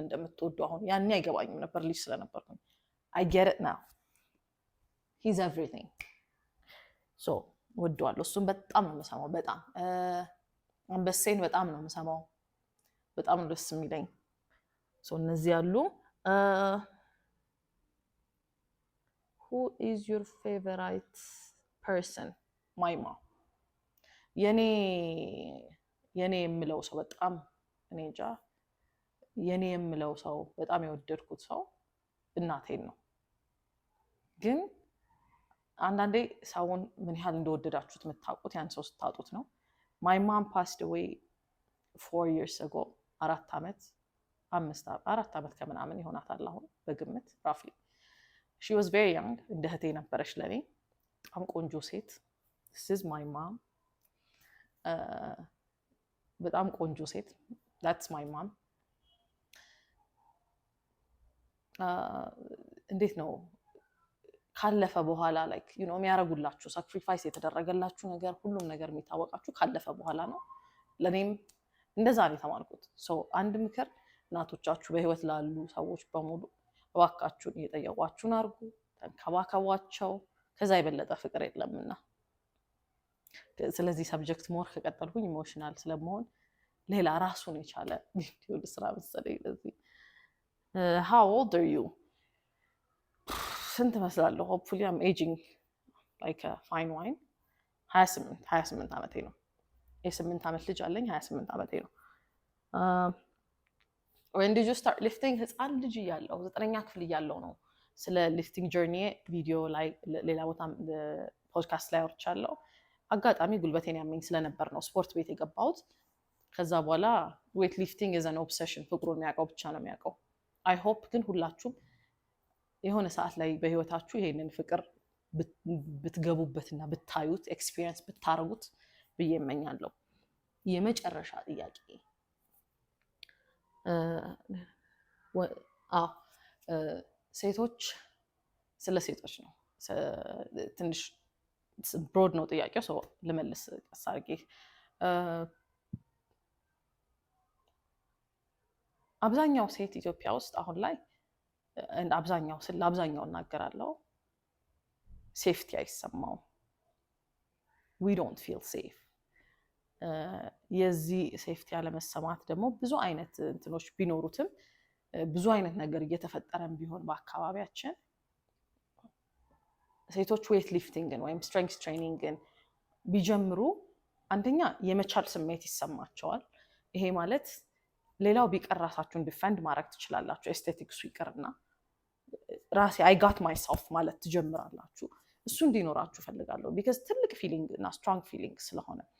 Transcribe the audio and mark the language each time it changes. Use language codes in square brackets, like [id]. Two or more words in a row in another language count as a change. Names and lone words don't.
[am] እንደምትወዱ አሁን ያኔ አይገባኝም ነበር ልጅ ስለነበርኩኝ። [en] I get it now he's everything [am] ሶ ወደዋለሁ። እሱም በጣም ነው የምሰማው። በጣም አንበሴን በጣም ነው የምሰማው። በጣም ነው ደስ የሚለኝ። እነዚህ ያሉ። [en] who is your favorite person? [am] ማይማ የኔ የምለው ሰው በጣም እኔ እንጃ የኔ የምለው ሰው በጣም የወደድኩት ሰው እናቴን ነው። ግን አንዳንዴ ሰውን ምን ያህል እንደወደዳችሁት የምታውቁት ያን ሰው ስታጡት ነው። [en] my mom passed away 4 years ago [am] 4 ዓመት ከምናምን ይሆናታል አሁን በግምት ራፍሊ። [en] she was very young [am] እንደ እህቴ ነበረች ለኔ። በጣም ቆንጆ ሴት። [en] this is my mom [am] በጣም ቆንጆ ሴት። [en] that's my mom። [am] እንዴት ነው ካለፈ በኋላ like የሚያረጉላችሁ ሳክሪፋይስ የተደረገላችሁ ነገር ሁሉም ነገር የሚታወቃችሁ ካለፈ በኋላ ነው። ለኔም እንደዛ ነው የተማርኩት። አንድ ምክር እናቶቻችሁ በህይወት ላሉ ሰዎች በሙሉ እባካችሁን እየጠየቋችሁን አድርጉ፣ ተንከባከቧቸው። ከዛ የበለጠ ፍቅር የለምና። ስለዚህ [en] subject more [am] ከቀጠልኩኝ ኢሞሽናል ስለመሆን ሌላ ራሱን የቻለ ቪዲዮ ልስራ መሰለኝ። ለዚህ [en] how old are you? [am] ስንት እመስላለሁ? [en] hopefully I'm aging like a fine wine። [am] 28 ዓመቴ ነው። የ8 ዓመት ልጅ አለኝ። 28 ዓመቴ ነው። [en] when did you start lifting? [am] ህፃን ልጅ እያለሁ 9ኛ ክፍል እያለሁ ነው ስለ [en] lifting journey [am] ቪዲዮ ላይ ሌላ ቦታ ፖድካስት ላይ አውርቻለሁ። አጋጣሚ ጉልበቴን ያመኝ ስለነበር ነው ስፖርት ቤት የገባሁት። ከዛ በኋላ [en] weight lifting is an obsession። [am] ፍቅሩን የሚያውቀው ብቻ ነው የሚያውቀው። [en] I hope [am] ግን ሁላችሁም የሆነ ሰዓት ላይ በህይወታችሁ ይሄንን ፍቅር ብትገቡበትና ብታዩት ኤክስፒሪየንስ ብታረጉት ብዬ እመኛለሁ። የመጨረሻ ጥያቄ ሴቶች ስለ ሴቶች ነው። ትንሽ ብሮድ ነው ጥያቄው። ሰው ልመልስ ቀስ አድርጌ። አብዛኛው ሴት ኢትዮጵያ ውስጥ አሁን ላይ አብዛኛው እናገራለሁ ሴፍቲ አይሰማውም። [en] we don't feel safe። [am] የዚህ ሴፍቲ አለመሰማት ደግሞ ብዙ አይነት እንትኖች ቢኖሩትም ብዙ አይነት ነገር እየተፈጠረም ቢሆን በአካባቢያችን ሴቶች [en] weight liftingን [am] ወይም [en] strength trainingን [am] ቢጀምሩ አንደኛ የመቻል ስሜት ይሰማቸዋል። ይሄ ማለት ሌላው ቢቀር ራሳችሁን ዲፌንድ ማድረግ ትችላላችሁ። ኤስቴቲክሱ ይቀርና ራሴ [en] I got myself [am] ማለት ትጀምራላችሁ። እሱ እንዲኖራችሁ ፈልጋለሁ። ቢካዝ ትልቅ ፊሊንግ እና [en] strong feeling [am] ስለሆነ